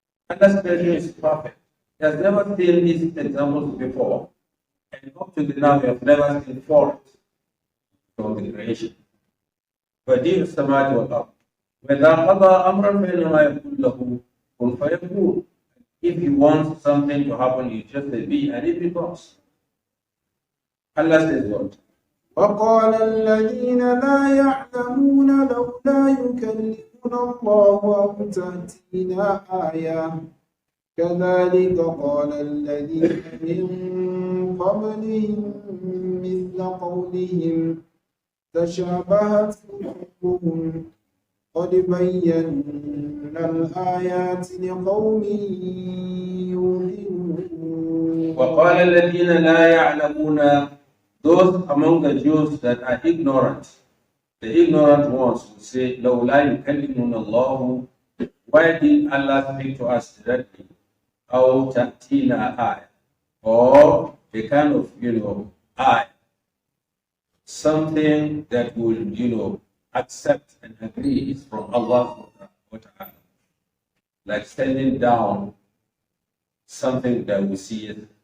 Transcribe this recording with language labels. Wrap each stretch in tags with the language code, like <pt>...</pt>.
<en>And that creation is perfect. He has never seen these examples before, and up to now we have never seen fault from the creation.</en> <ar>بديع السماوات والأرض وإذا قضى أمرا فإنما يقول له كن فيكون.</ar> <en>If He wants something to happen, He just say be, and it becomes. Allah says what?</en> <ar>وقال الذين لا يعلمون لولا يكلمنا الله أو تأتينا آية كذلك قال الذين من قبلهم مثل قولهم تشابهت قلوبهم قد بينا الآيات لقوم يوقنون. وقال الذين لا يعلمون,</ar> <en>those among the Jews that are ignorant, the ignorant ones will say,</en> <ar>لولا يكلمنا الله,</ar> <en>why did Allah speak to us directly?</en> <ar>أو تأتينا آية,</ar> <en>or a kind of, eye, something that will, accept and agree is from Allah, like sending down something that we see it.</en>